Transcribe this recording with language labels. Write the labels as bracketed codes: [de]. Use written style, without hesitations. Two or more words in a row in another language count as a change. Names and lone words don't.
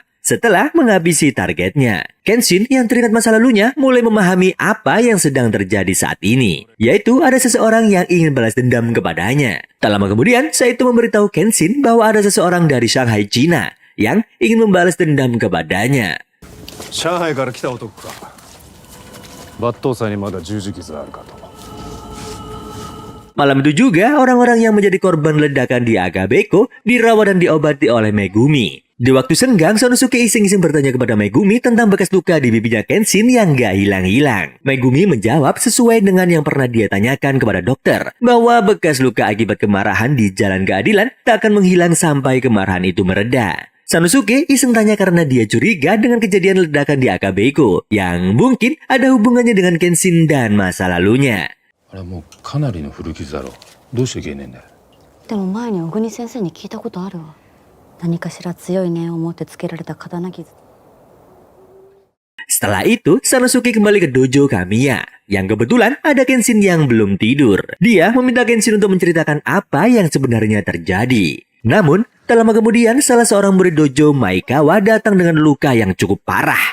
[id] Setelah menghabisi targetnya, Kenshin yang teringat masa lalunya mulai memahami apa yang sedang terjadi saat ini, yaitu ada seseorang yang ingin balas dendam kepadanya. Tak lama kemudian, Saito memberitahu Kenshin bahwa ada seseorang dari Shanghai, Cina yang ingin membalas dendam kepadanya. [ja] Shanghai から来た男か。抜刀斎にまだ十字傷があるかと。 [id] Malam itu juga, orang-orang yang menjadi korban ledakan di Akabeko dirawat dan diobati oleh Megumi. Di waktu senggang, Sanosuke iseng-iseng bertanya kepada Megumi tentang bekas luka di pipinya Kenshin yang gak hilang-hilang. Megumi menjawab sesuai dengan yang pernah dia tanyakan kepada dokter, bahwa bekas luka akibat kemarahan di jalan keadilan tak akan menghilang sampai kemarahan itu mereda. Sanosuke iseng tanya karena dia curiga dengan kejadian ledakan di Akabeko, yang mungkin ada hubungannya dengan Kenshin dan masa lalunya. [ja] あれもうかなりの古傷だろ。どうして消えねえんだよ。でも前に小国先生に聞いたことあるわ。何かしら強い念を持ってつけられた刀傷。 [id] Setelah itu, Sanosuke kembali ke dojo Kamiya, yang kebetulan ada Kenshin yang belum tidur. Dia meminta Kenshin untuk menceritakan apa yang sebenarnya terjadi. Namun, tak lama kemudian salah seorang murid dojo Maekawa datang dengan luka yang cukup parah.